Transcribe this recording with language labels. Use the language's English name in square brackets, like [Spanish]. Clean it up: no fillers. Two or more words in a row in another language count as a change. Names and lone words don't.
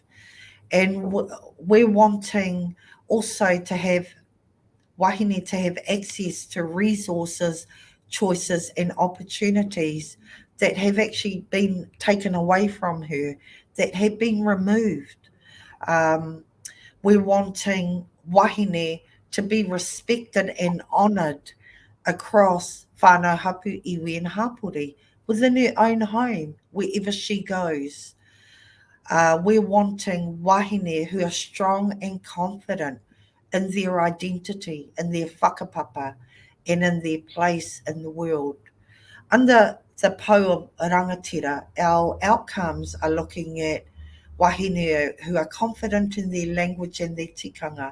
[English] And we're wanting also to have wahine to have access to resources, choices, and opportunities that have actually been taken away from her, that have been removed. Um, we're wanting wahine to be respected and honoured across [Māori] whānau hapu, iwi [English] and hapori, within her own home, wherever she goes. We're wanting wahine who are strong and confident in their identity, in their whakapapa, and in their place in the world. Under the po of rangatira, our outcomes are looking at wahine who are confident in their language and their tikanga.